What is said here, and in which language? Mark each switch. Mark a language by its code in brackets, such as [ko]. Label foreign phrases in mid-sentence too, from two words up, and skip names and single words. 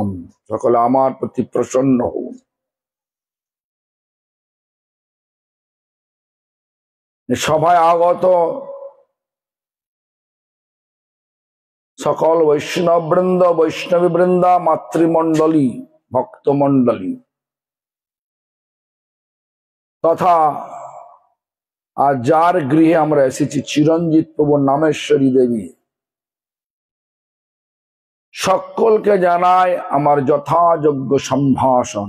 [bn] সকল আমার প্রতি প্রসন্ন হও। সভায় আগত সকল বৈষ্ণব বৃন্দ বৈষ্ণবী বৃন্দা মাতৃমণ্ডলী ভক্তমণ্ডলী তথা আর যার গৃহে আমরা এসেছি চিরঞ্জিত প্রভু নামেশ্বরী দেবী, সকলকে জানায় আমার যথাযোগ্য সম্ভাষণ।